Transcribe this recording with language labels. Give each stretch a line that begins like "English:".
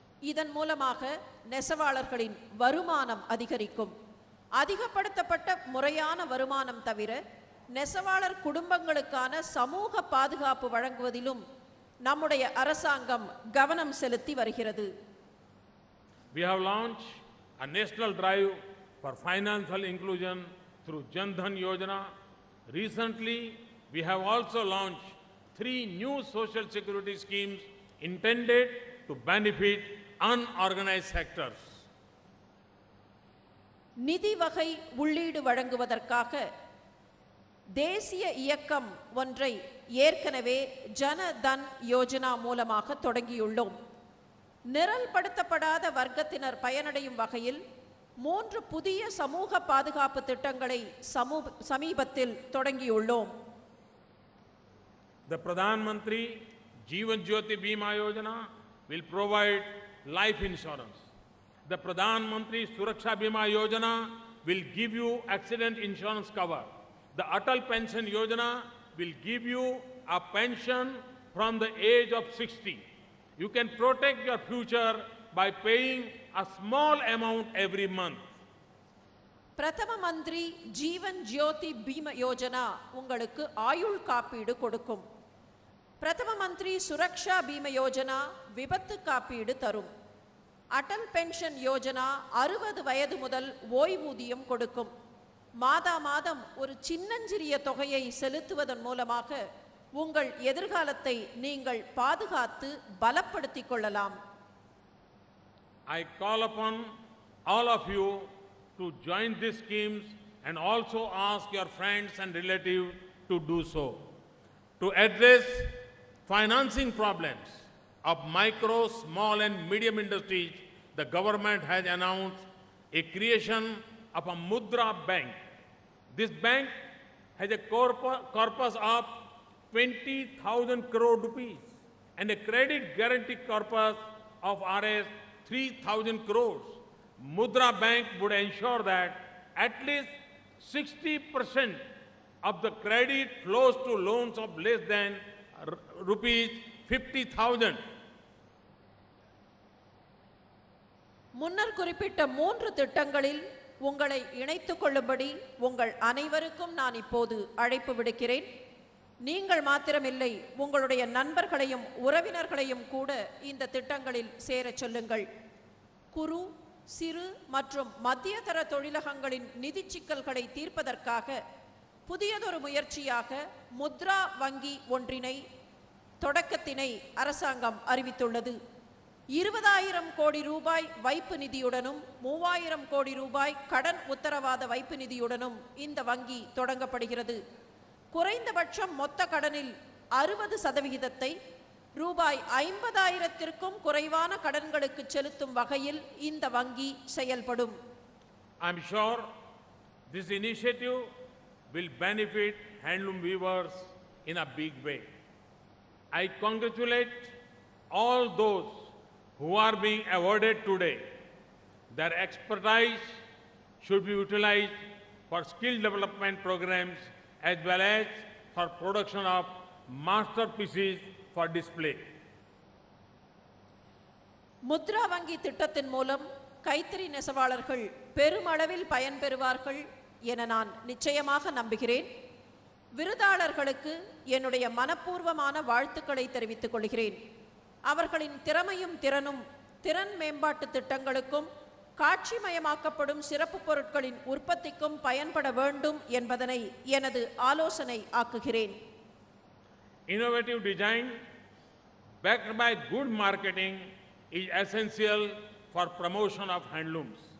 Tamil: இதன் மூலமாக நெசவாளர்களின் வருமானம் அதிகரிக்கும். அதிகப்படுத்தப்பட்ட முறையான வருமானம் தவிர நெசவாளர் குடும்பங்களுக்கான சமூக பாதுகாப்பு வழங்குவதிலும் நம்முடைய அரசாங்கம் கவனம் செலுத்தி வருகிறது.
English: We have launched a national drive for financial inclusion through Jan Dhan Yojana. Recently, we have also launched 3 new social security schemes intended to benefit unorganized sectors.
Tamil: நிதி வகை உள்ளீடு வழங்குவதற்காக தேசிய இயக்கம் ஒன்றை ஏற்கனவே ஜன தன் யோஜனா மூலமாக தொடங்கியுள்ளோம். நிரல்படுத்தப்படாத வர்க்கத்தினர் பயனடையும் வகையில் 3 புதிய சமூக பாதுகாப்பு திட்டங்களை சமீபத்தில் தொடங்கியுள்ளோம்.
English: The Pradhan Mantri Jeevan Jyoti Bima Yojana will provide life insurance. The Pradhan Mantri Suraksha Bima Yojana will give you accident insurance cover. The Atal Pension Yojana will give you a pension from the age of 60. You can protect your future by paying a small amount every month.
Tamil: பிரதம மந்திரி ஜீவன் ஜோதி பீம யோஜனா உங்களுக்கு ஆயுள் காப்பீடு கொடுக்கும். பிரதம மந்திரி சுரக்ஷா பீம யோஜனா விபத்து காப்பீடு தரும். அடல் பென்ஷன் யோஜனா 60 வயது முதல் ஓய்வூதியம் கொடுக்கும். மாதா மாதம் ஒரு சின்னஞ்சிறிய தொகையை செலுத்துவதன் மூலமாக உங்கள் எதிர்காலத்தை நீங்கள் பாதுகாத்து பலப்படுத்திக் கொள்ளலாம்.
English: I call upon all of you to join these schemes and also ask your friends and relatives to do so. To address financing problems of micro, small and medium industries, the government has announced a creation of a Mudra Bank. This bank has a corpus of 20,000 crore rupees and a credit guarantee corpus of Rs 3,000 crores. Mudra Bank would ensure that at least 60% of the credit flows to loans of less than rupees 50,000.
Tamil: முன்னர் குறிப்பிட்ட 3 திட்டங்களில் உங்களை இணைத்துக் கொள்ளும்படி உங்கள் அனைவருக்கும் நான் இப்போது அழைப்பு விடுக்கிறேன். நீங்கள் மாத்திரமில்லை, உங்களுடைய நண்பர்களையும் உறவினர்களையும் கூட இந்த திட்டங்களில் சேரச் சொல்லுங்கள். குறு, சிறு மற்றும் மத்தியதர தொழிலகங்களின் நிதி சிக்கல்களை தீர்ப்பதற்காக புதியதொரு முயற்சியாக முத்ரா வங்கி ஒன்றினை தொடக்கத்தினை அரசாங்கம் அறிவித்துள்ளது. 20,000 கோடி ரூபாய் வைப்பு நிதியுடனும் 3,000 கோடி ரூபாய் கடன் உத்தரவாத வைப்பு நிதியுடனும் இந்த வங்கி தொடங்கப்படுகிறது. குறைந்தபட்சம் மொத்த கடனில் 60% ரூபாய் 50,000க்கும் குறைவான கடன்களுக்கு செலுத்தும் வகையில் இந்த வங்கி செயல்படும்.
English: I am sure this initiative will benefit handloom weavers in a big way. I congratulate all those who are being awarded today. Their expertise should be utilized for skill development programs as well as for production of masterpieces for display.
Tamil: Mudra வங்கி திட்டத்தின் மூலம் கைத்தறி நெசவாளர்கள் பெருமளவில் பயன்பெறுவார்கள் என நான் நிச்சயமாக நம்புகிறேன். விருதாளர்களுக்கு என்னுடைய மனப்பூர்வமான வாழ்த்துக்களை தெரிவித்துக் கொள்கிறேன். அவர்களின் திறமையும் திறனும் திறன் மேம்பாட்டு திட்டங்களுக்கும் காட்சிமயமாக்கப்படும் சிறப்பு பொருட்களின் உற்பத்திக்கும் பயன்பட வேண்டும் என்பதனை எனது ஆலோசனை ஆக்குகிறேன்.
English: Innovative design backed by good marketing is essential for promotion of handlooms.